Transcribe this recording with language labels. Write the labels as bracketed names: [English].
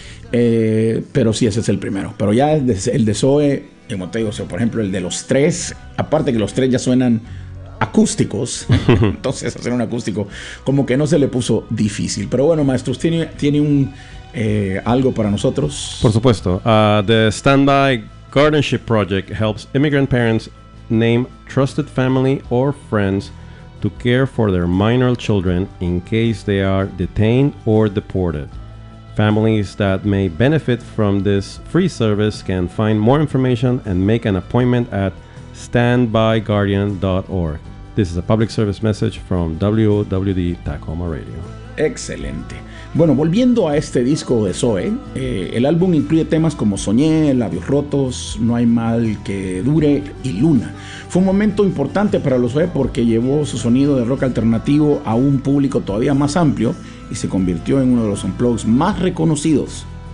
[Spanish] Pero sí, ese es el primero. Pero ya el de Zoe. Como te digo, o sea, por ejemplo, el de Los Tres, aparte que Los Tres ya suenan acústicos, entonces hacer un acústico como que no se le puso difícil. Pero bueno, maestros, ¿tiene un algo para nosotros? Por supuesto. [English] The Standby Guardianship Project helps immigrant parents name trusted family or friends to care for their minor children in case they are detained or deported. Families that may benefit from this free service can find more information and make an appointment at standbyguardian.org. This is a public service message from WWD Tacoma Radio. [Spanish] Excelente. Bueno, volviendo a este disco de Zoé, el álbum incluye temas como Soñé, Labios Rotos, No Hay Mal Que Dure y Luna. Fue un momento importante para los Zoé porque llevó su sonido de rock alternativo a un público todavía más amplio y se convirtió en uno de los unplugs más reconocidos.